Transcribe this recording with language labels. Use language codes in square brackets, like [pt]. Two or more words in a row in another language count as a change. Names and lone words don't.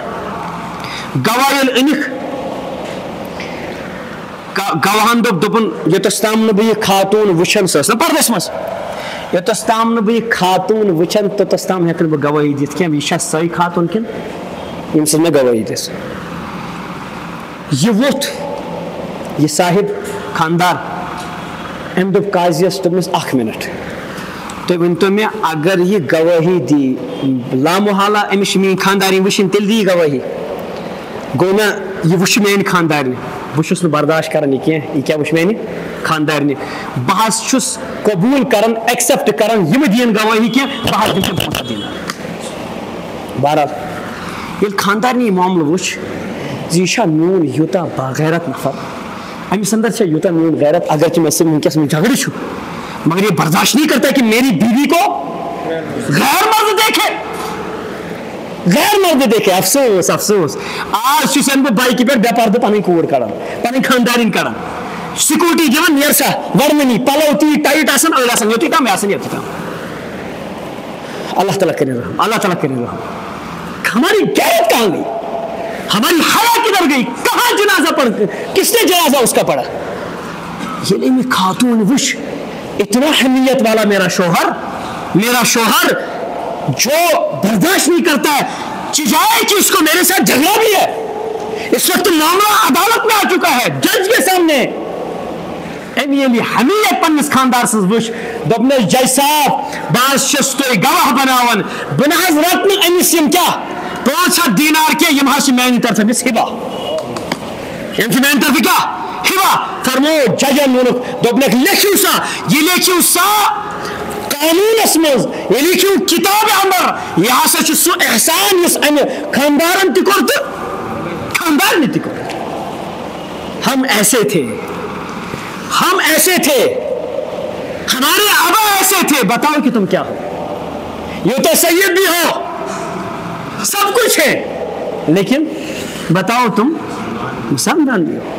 [ks] گواہ یل انک گواہن دپن یوتس تام نہ بہ خاتون وچھن سس نا پردس مس, یوتس تام نہ بہ خاتون وچھن توتس تام ہیکن بہ گواہی دتھ کی یہ چھا سوی خاتون کن یم سن میں گواہی دس. یہ ووت یہ صاحب خاندار ام دپ قاضیس دوپنس اخ منٹ تُہۍ ؤنتو مےٚ اگر یہ گواہی دی لامحالہ أمِس چھِ میٛٲنۍ خاندارِنۍ وٕچھِنۍ تیٚلہِ دی گواہی. گوٚو نا یہِ وٕچھِ میٛانہِ خاندارنہِ, بہٕ چھُس نہٕ برداشت کران یہِ کینٛہہ, یہِ کیٛاہ وٕچھِ میٛانہِ خاندارنہِ. بہٕ حظ چھُس قبوٗل کران ایکسیپٹ کران یِمہٕ دِیَن گواہی کینٛہہ, بہٕ حظ دِمہٕ تِم 500 دینار. بہرحال ییٚلہِ خاندارنہِ یہِ معاملہٕ وٕچھ زِ یہِ چھا میون یوٗتاہ باغیرت نفر, أمِس اندر چھا یوٗتاہ میون غیرت, اگر کہ مےٚ سۭتۍ وٕنکیٚس وۄنۍ جھگڑٕ چھُ [ur] مگر یہ برداشت نہیں کرتا کہ میری بیوی کو غیر مرد دیکھے, غیر مرد دیکھے. [ks] افسوس افسوس آج چھُسن بہٕ بائکہِ پٮ۪ٹھ بے پردٕ پنٕنۍ کوٗر کڑان, پنٕنۍ خاندارِنۍ کڑان, سکوٗٹی دِوان نیر سا ورمنی, پلو تیٖتۍ ٹایٹ آسان أڑۍ آسان یوٚتُے تام, مےٚ آسان یوٚتُے تام. [ur] اللہ تعالیٰ کرے رحم, اللہ تعالیٰ کرے رحم. ہماری غیرت کہاں گئی, ہماری حیا کدھر گئی, کہاں جنازہ پڑھ, کس نے جنازہ اس کا پڑھا. [ks] یہ میں خاتون وش [ur] اتنا حمیت والا میرا شوہر جو برداشت نہیں کرتا ہے, چاہے کہ اس کو میرے ساتھ جھگڑا بھی ہے, اس وقت معاملہ عدالت میں آ چکا ہے جج کے سامنے. [ks] حمیت پنس خاندار سن وش دپنس جج صاحب باز چھس تہ گواہ بناون, بہ نہ حظ رٹ نہ امس یم کیا 500 دینار کی, یم حظ میانہ طرف امس ہبہ, یم میانہ طرف کیا ہبہ. فرمو ججن وونک دپنک لیکھو سا, یہ لیکھو سا قانونس مز, یہ لیکھو کتاب اندر, یہ ہسا چھ سو احسان یس امہ خاندارن تہ کور تہ خاندار نے تہ کور. [ur] ہم ایسے تھے, ہم ایسے تھے, ہمارے آبا ایسے تھے. بتاؤ کہ تم کیا ہو, یہ تو سید بھی ہو, سب کچھ ہے, لیکن بتاؤ تم مسلمان بھی ہو.